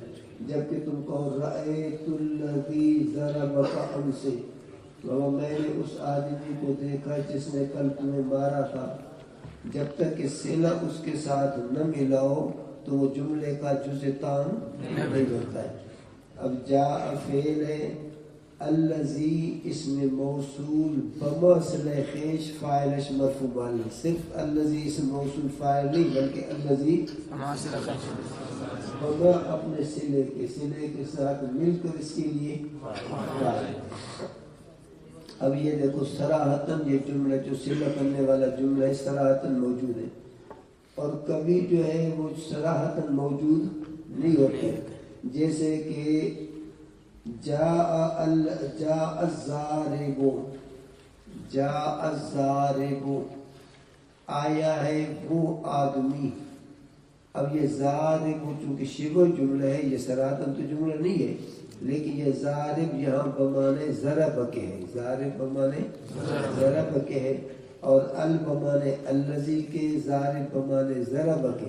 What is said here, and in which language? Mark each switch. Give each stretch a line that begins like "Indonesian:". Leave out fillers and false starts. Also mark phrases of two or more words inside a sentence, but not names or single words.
Urdu: جبکہ تم کہو
Arabic: رأیت الذی ضربک امس،
Urdu: میں نے اس آدمی کو دیکھا جس نے کل تمہیں مارا تھا، جب تک کہ صلہ اس کے ساتھ نہ ملا ہو تو وہ جملے کا جز تام نہیں بنتا ہے۔ اب جاء فعل ہے،
Persian: الذی اسم موصول بما صلہ خیش فاعلش مرفوع محلن،
Urdu: صرف الذی اسم موصول فاعل نہیں بلکہ الذی بما اپنے صلے کے ساتھ مل کر اس کے لیے فاعل۔ اب یہ دیکھو صراحتاً یہ جملہ جو صلہ کرنے والا جملہ ہے صراحتاً موجود ہے۔ اور کبھی جو ہے وہ صراحتاً موجود نہیں ہوتے، جیسے کہ
Arabic: جاء الزارب، جاء الزارب
Urdu: آیا ہے وہ آدمی۔ اب یہ زارب چونکہ شبہ جملہ ہے، یہ صراحتاً تو جملہ نہیں ہے، لیکن یہ زارب یہاں بمانے ضرب کے ہے، زارب بمانے ضرب کے ہے، اور بمانے الذی کے، زارب بمانے ضرب کے۔